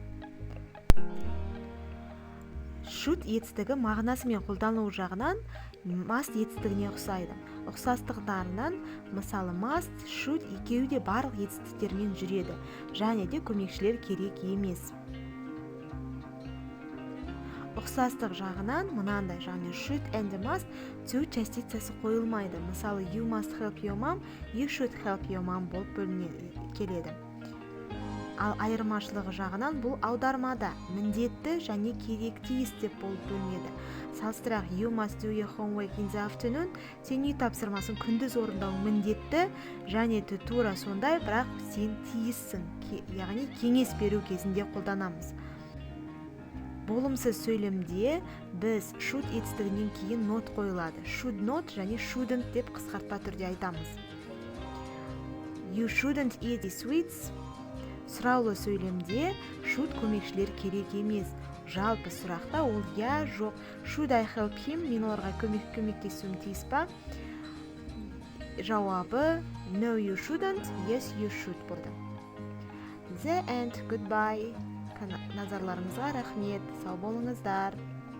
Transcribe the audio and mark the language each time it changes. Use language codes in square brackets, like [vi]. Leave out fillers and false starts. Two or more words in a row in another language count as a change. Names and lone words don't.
[kk] Should етістігі мағынасы мен қолданылу жағынан must етістігіне ұқсайды. Ұқсастықтарынан мысалы must, should екеуі де барлық етістіктермен жүреді, және де көмекшілер керек емес. Ұқсастық жағынан мынандай, және [en] should and must [kk] to частицасы қойылмайды. Мысалы, [en] you must help your mom, you should help your mom [kk] болып келеді. Ал айырмашылығы жағынан бұл аудармада міндетті және керекті деп болып бөлінеді. Салыстырақ, [en] you must do your homework in the afternoon, [kk] сен үй тапсырмасын күндіз орындау міндетті, және тура сондай, бірақ сен тиіссің, яғни кеңес беру кезінде қолданамыз. Болымсыз сөйлемде біз should етістігінен кейін not қойылады. [en] Should not [kk] және shouldn't деп қысқартпа түрде айтамыз. [en] You shouldn't eat sweets. [kk] Сұраулы сөйлемде should көмекшілер керек емес. Жалпы сұрақта ол я, жоқ. [en] Should I help him? [kk] Мен оларға көмектесуім тиіс па? Жауабы [en] no you shouldn't, yes you should [kk] болды. [en] The end. Goodbye. [kk] Назарларыңызға рахмет. Сау болыңыздар.